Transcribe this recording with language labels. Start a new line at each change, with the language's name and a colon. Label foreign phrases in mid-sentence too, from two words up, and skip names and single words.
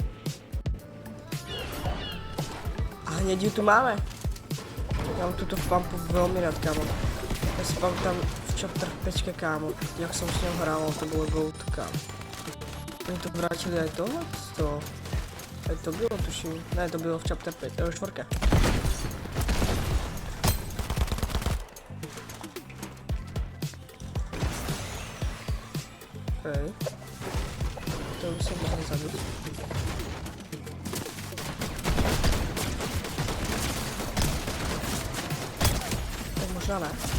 Slovak: A hneď ju tu máme. Ja mám túto pumpu veľmi rád, kámo. Ja si pamätám v chapter 5, kámo. Jak som s ňou hral, to bolo gold, kámo.
Czech: Oni to vrátili aj tohle? Aj to bylo, tuším. Ne, to bylo v chapter 5, 4.
Slovak: Hej. To by som mohol zabiť.
Czech: Tak možná ne.